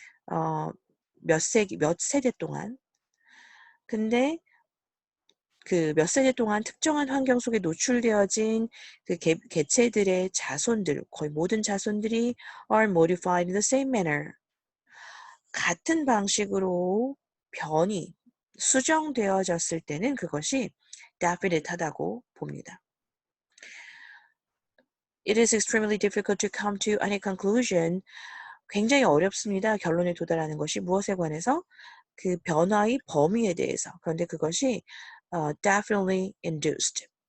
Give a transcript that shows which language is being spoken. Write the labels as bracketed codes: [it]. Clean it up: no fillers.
[ko] 몇 세대 동안. 근데 그 몇 세대 동안 특정한 환경 속에 노출되어진 그 개체들의 자손들, 거의 모든 자손들이 [en] are modified in the same manner. [ko] 같은 방식으로 변이, 수정되어졌을 때는 그것이 definite하다고 봅니다. [en] It is extremely difficult to come to any conclusion. [ko] 굉장히 어렵습니다. 결론에 도달하는 것이 무엇에 관해서? 그 변화의 범위에 대해서. 그런데 그것이 [en] definitely induced.